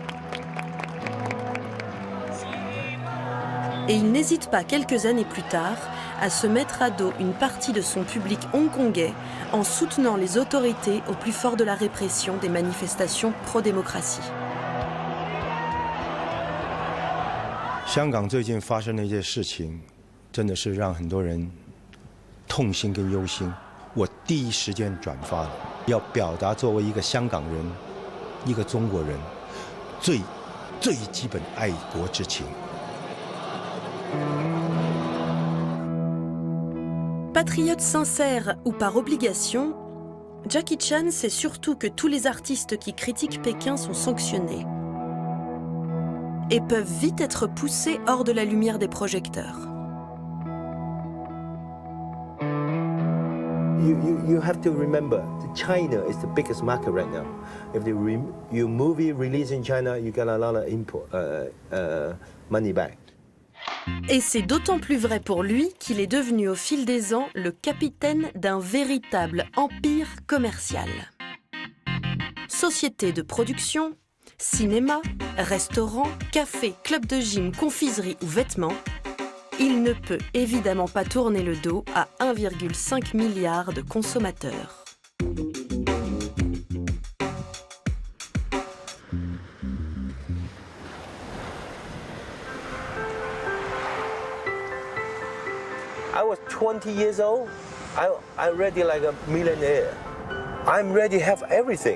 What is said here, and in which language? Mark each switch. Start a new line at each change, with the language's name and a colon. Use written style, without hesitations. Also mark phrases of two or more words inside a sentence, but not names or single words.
French: Et il n'hésite pas quelques années plus tard à se mettre à dos une partie de son public hongkongais en soutenant les autorités au plus fort de la répression des manifestations pro-démocratie.
Chinese: 香港最近发生的一些事情，真的是让很多人痛心跟忧心。我第一时间转发了，要表达作为一个香港人、一个中国人最基本爱国之情。
French: Patriote sincère ou par obligation, Jackie Chan sait surtout que tous les artistes qui critiquent Pékin sont sanctionnés et peuvent vite être poussés hors de la lumière des projecteurs.
English: You have to remember, China is the biggest market right now. If your movie released in China, you get a lot of import money back.
French: Et c'est d'autant plus vrai pour lui qu'il est devenu au fil des ans le capitaine d'un véritable empire commercial. Sociétés de production, cinéma, restaurants, cafés, clubs de gym, confiseries ou vêtements, il ne peut évidemment pas tourner le dos à 1,5 milliard de consommateurs.
English: I was 20 years old. I'm already like a millionaire. I'm ready to have everything.